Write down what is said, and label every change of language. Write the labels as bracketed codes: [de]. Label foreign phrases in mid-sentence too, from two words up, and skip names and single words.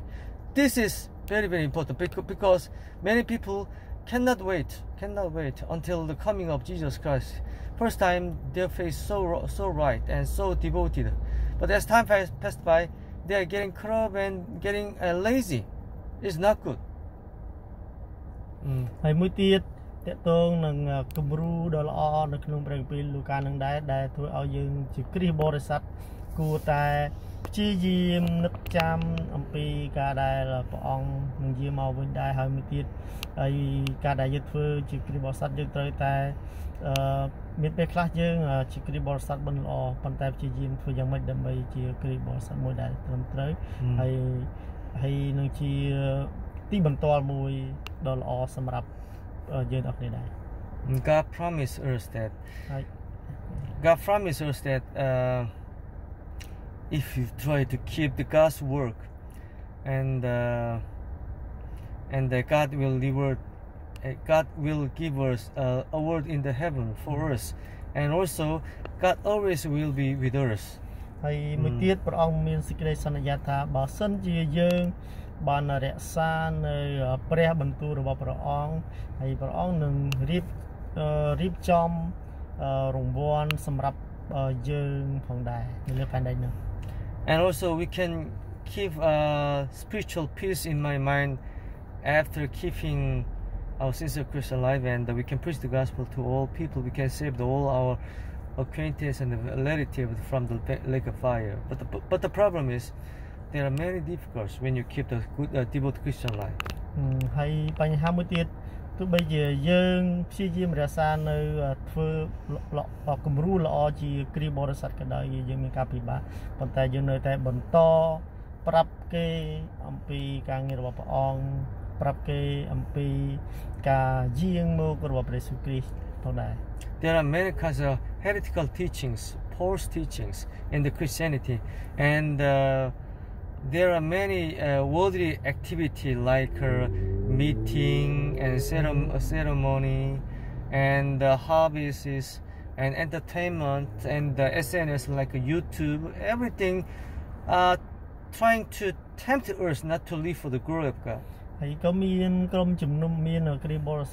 [en] This is very, very important because many people cannot wait until the coming of Jesus Christ. First time their faith so right and so devoted, but as time passed by, they are getting caught up and getting lazy. It's not good. [km] ហើយមួយទៀតតកតងនឹងគំរូដ៏ល្អនៅក្នុងព្រះគម្ពីរលូកានឹងដែរដែលធ្វើឲ្យយើងជា គ្រីស្ទបរិស័ទគួរតែព្យាយាមនឹកចាំអំពីការដែលព្រះអង្គនឹងយាងមកវិញដែរហើយមួយទៀតហើយការដែលយើងធ្វើជាគ្រីស្ទបរិស័ទយើងត្រូវតែមានពេលខ្លះយើងជាគ្រីស្ទបរិស័ទមិនល្អប៉ុន្តែព្យាយាមធ្វើយ៉ាងម៉េចដើម្បីជាគ្រីស្ទបរិស័ទមួយដែលត្រឹមត្រូវហើយនឹងជាទីបន្ទាល់មួយដ៏ល្អសម្រាប់យើងអស់គ្នាដែរ [en] God promised us that if you try to keep the God's work, and God will give us a word in the heaven for us, and also God always will be with us. [km] ហើយមួយទៀតព្រះអង្គមានសេចក្តីសន្យាថាបើសិនជាយើងបានរក្សានៅព្រះបន្ទូលរបស់ព្រះអង្គហើយព្រះអង្គនឹងរៀបចំរង្វាន់សម្រាប់យើងផងដែរនៅលើផែនដីនោះ [en] And also we can keep spiritual peace in my mind after keeping our sincere Christian life, and we can preach the gospel to all people. We can save all our acquaintance and relatives from the lake of fire. But the problem is there are many difficulties when you keep the good devout Christian life. [km] ហើយបញ្ហាមួយទៀតទោះបីជាយើងព្យាយាមរក្សានៅធ្វើគំរូល្អជាគ្រីស្ទបរិស័ទក៏ដោយយើងមានការពិបាកប៉ុន្តែយើងនៅតែបន្តប្រាប់គេអំពីការងាររបស់ព្រះអង្គប្រាប់គេអំពីការយាងមករបស់ព្រះយេស៊ូវគ្រីស្ទផងដែរ [en] There are many kinds of heretical teachings, false teachings in the Christianity, and there are many worldly activity like meeting and ceremony and hobbies and entertainment and SNS like YouTube, everything trying to tempt us not to live for the glory of God.